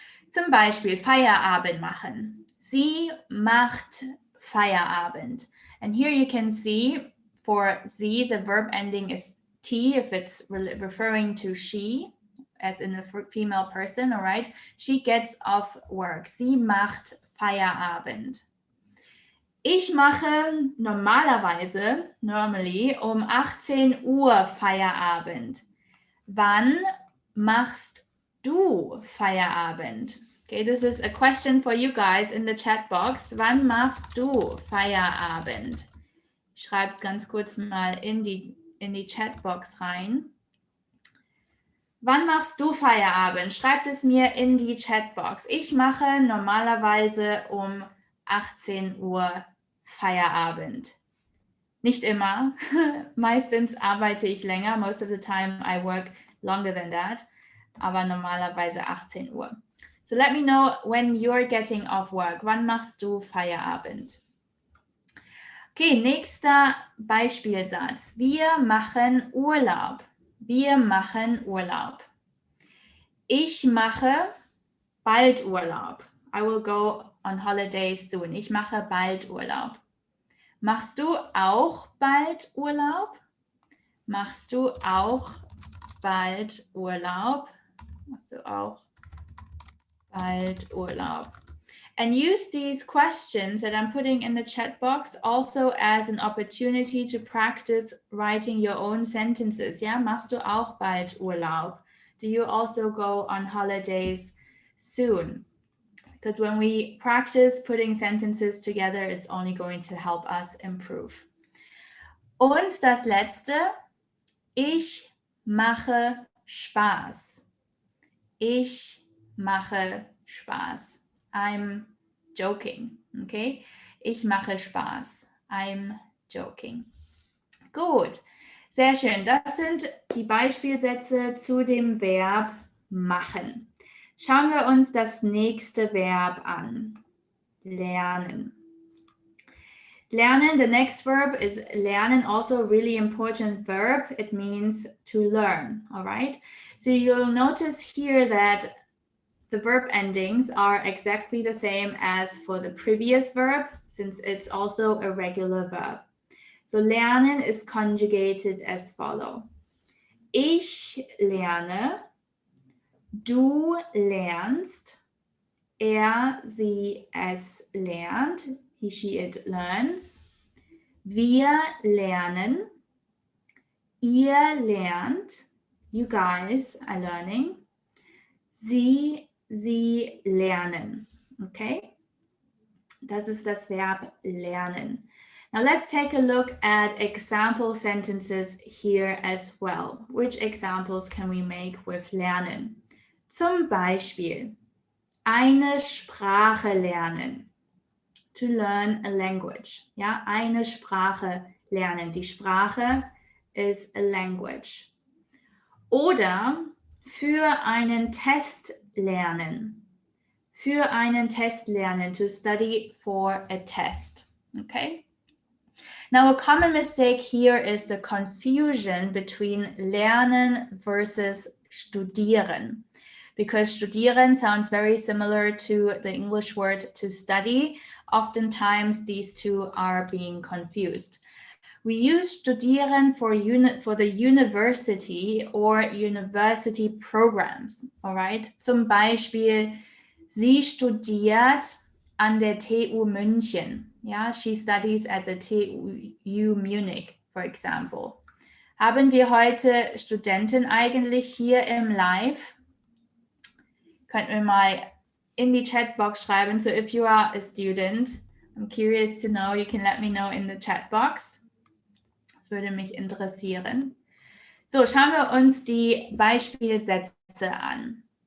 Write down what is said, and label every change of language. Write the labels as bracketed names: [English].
[German] Zum Beispiel Feierabend machen. Sie macht Feierabend. [English] And here you can see for sie, the verb ending is T if it's referring to she, as in a female person, all right? She gets off work. [German] Sie macht Feierabend. Ich mache normalerweise, [English] normally, [German] um 18 Uhr Feierabend. Wann machst du Feierabend? [English] Okay, this is a question for you guys in the chat box. [German] Wann machst du Feierabend? Ich schreibe es ganz kurz mal in die Chatbox rein. Wann machst du Feierabend? Schreibt es mir in die Chatbox. Ich mache normalerweise um 18 Uhr Feierabend. Nicht immer. Meistens arbeite ich länger. [English] Most of the time I work longer than that. [German] Aber normalerweise 18 Uhr. [English] So let me know when you're getting off work. [German] Wann machst du Feierabend? Okay, nächster Beispielsatz. Wir machen Urlaub. Wir machen Urlaub. Ich mache bald Urlaub. [English] I will go on holiday soon. [German] Ich mache bald Urlaub. Machst du auch bald Urlaub? Machst du auch bald Urlaub? Machst du auch bald Urlaub? [English] And use these questions that I'm putting in the chat box also as an opportunity to practice writing your own sentences. [German] Ja, machst du auch bald Urlaub? [English] Do you also go on holidays soon? Because when we practice putting sentences together, it's only going to help us improve. [German] Und das letzte, ich mache Spaß. Ich mache Spaß. [English] I'm joking, okay? [German] Ich mache Spaß. [English] I'm joking. [German] Gut, sehr schön. Das sind die Beispielsätze zu dem Verb machen. Schauen wir uns das nächste Verb an. Lernen. [English] Lernen, the next verb is lernen, also a really important verb. It means to learn, all right? So you'll notice here that the verb endings are exactly the same as for the previous verb, since it's also a regular verb. So lernen is conjugated as follow. [German] Ich lerne, du lernst, sie, es lernt, [English] he, she, it learns. [German] Wir lernen, ihr lernt, [English] you guys are learning. [German] Sie lernen, okay? Das ist das Verb lernen. [English] Now let's take a look at example sentences here as well. Which examples can we make with lernen? [German] Zum Beispiel, eine Sprache lernen. [English] To learn a language. [German] Ja, eine Sprache lernen. Die Sprache [English] is a language. [German] Oder für einen Test lernen. Für einen Test lernen. [English] To study for a test. Okay? Now, a common mistake here is the confusion between lernen versus studieren. Because studieren sounds very similar to the English word to study. Oftentimes, these two are being confused. We use studieren for the university or university programs, all right? [German] Zum Beispiel, sie studiert an der TU München. [English] Yeah, she studies at the TU Munich, for example. [German] Haben wir heute Studenten eigentlich hier im Live? Könnt ihr mal in die Chatbox schreiben. [English] So if you are a student, I'm curious to know, you can let me know in the Chatbox. [German] Das würde mich interessieren. So, schauen wir uns die Beispielsätze an.